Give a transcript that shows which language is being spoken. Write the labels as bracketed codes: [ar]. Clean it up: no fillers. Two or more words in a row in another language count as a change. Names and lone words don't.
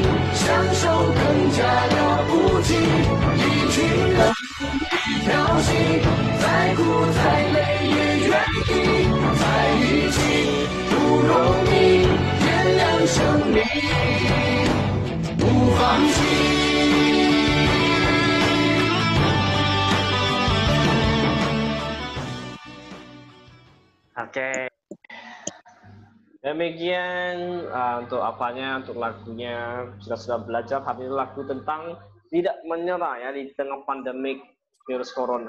[zh] 享受更加了不起，一群人，一条心，再苦再累也愿意在一起，不容易，点亮生命，不放弃。 [id] Oke. Demikian untuk apanya, untuk lagunya sudah belajar. Hari ini lagu tentang tidak menyerah ya di tengah pandemik virus corona.